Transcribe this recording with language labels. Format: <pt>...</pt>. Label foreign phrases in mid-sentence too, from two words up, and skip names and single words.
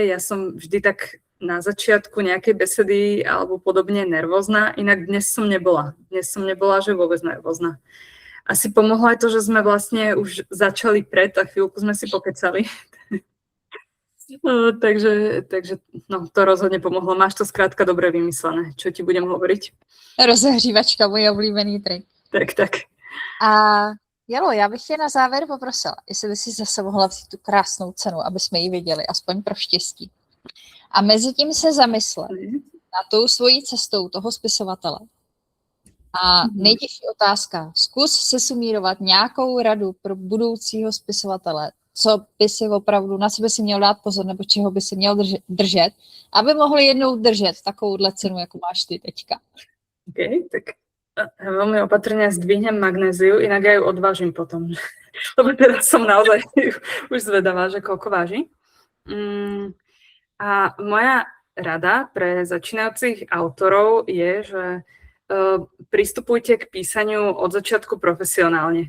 <sk>Ja som vždy tak na začiatku nejakej besedy alebo podobne nervózna, inak dnes som nebola. Dnes som nebola, že vôbec nervózna. Asi pomohlo aj to, že sme vlastne už začali a chvíľku sme si pokecali. Takže no, to rozhodne pomohlo. Máš to skrátka dobre vymyslené, čo ti budem hovoriť.</sk> <cs>Rozehřívačka, můj oblíbený trik. Tak. A Jelo, já bych tě na závěr poprosila, jestli by si zase mohla vzít tu krásnou cenu, aby jsme ji viděli, aspoň pro štěstí. A mezi tím se zamyslet na tou svojí cestou toho spisovatele. A nejtěžší otázka, zkus se sumírovat nějakou radu pro budoucího spisovatele, co by si opravdu, na co by si měl dát pozor, nebo čeho by si měl držet, aby mohli jednou držet takovouhle cenu, jako máš ty teďka.</cs> <sk>OK, tak veľmi opatrne zdvihnem magnéziu, inak ja ju odvážim potom. Lebo teraz som naozaj už zvedavá, že koľko váži. A moja rada pre začínajúcich autorov je, že pristupujte k písaniu od začiatku profesionálne.</sk>